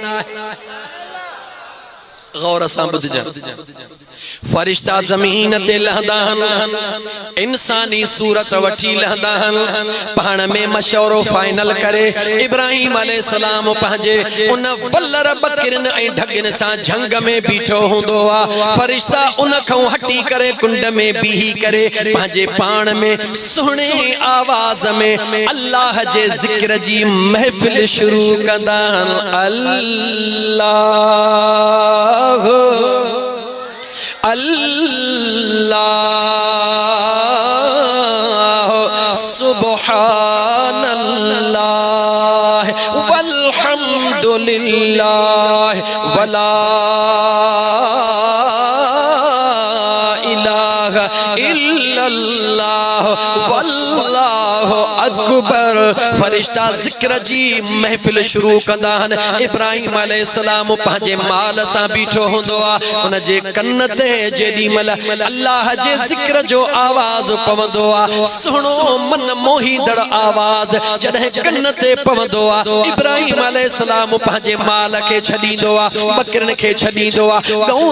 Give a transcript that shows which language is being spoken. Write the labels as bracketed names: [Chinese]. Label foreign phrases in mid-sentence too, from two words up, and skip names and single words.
[Sindhi] गौर सां ॿुधजो फरिश्ता ज़मीन ते लहंदा आहिनि इंसानी सूरत वठी लहंदा आहिनि पाण में मशवरो फाइनल करे इब्राहिम अलैहिस्सलाम पंहिंजे उन वल्लर बकरिन ऐं ढगिन सां झंग में बीठो हूंदो आहे फरिश्ता उन खां हटी करे कुंड में बीही करे पंहिंजे पाण में सुहिणे आवाज़ में अल्लाह जे ज़िक्र जी महफ़िल शुरू कंदा आहिनि [Arabic] الله الله سبحان الله والحمد لله ولا إله إلا الله والله [Sindhi] अकबर फरिश्ता ज़िक्र जी महफिल शुरू कंदा आहिनि इब्राहिम अलैहिस्सलाम पंहिंजे माल सां बीठो हूंदो आहे उन जे कन ते जेॾी महिल अल्लाह जे ज़िक्र जो आवाज़ पवंदो आहे सुहिणो मन मोहींदड़ आवाज़ जॾहिं कन ते पवंदो आहे इब्राहिम अलैहिस्सलाम पंहिंजे माल खे छॾींदो आहे बकरिन खे छॾींदो आहे गऊन